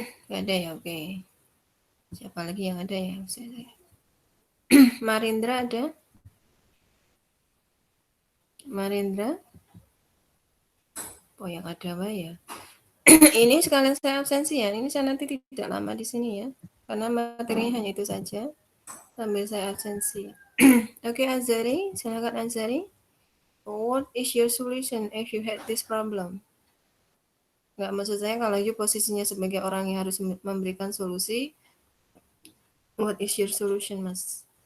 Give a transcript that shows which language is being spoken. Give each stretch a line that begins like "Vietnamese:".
Indonesian: Enggak ada ya, oke. Siapa lagi yang ada ya? Marindra ada? Marindra? Oh yang ada apa ya? Ini sekalian saya absensi ya. Ini saya nanti tidak lama di sini ya. Karena materinya hanya itu saja. Sambil saya absensi. Oke, Azari, silakan Azari.
English: What is your solution if you had this problem?
Indonesian: Nggak, maksud saya kalau you posisinya sebagai orang yang harus memberikan solusi,
English: what is your solution,
Indonesian: Mas?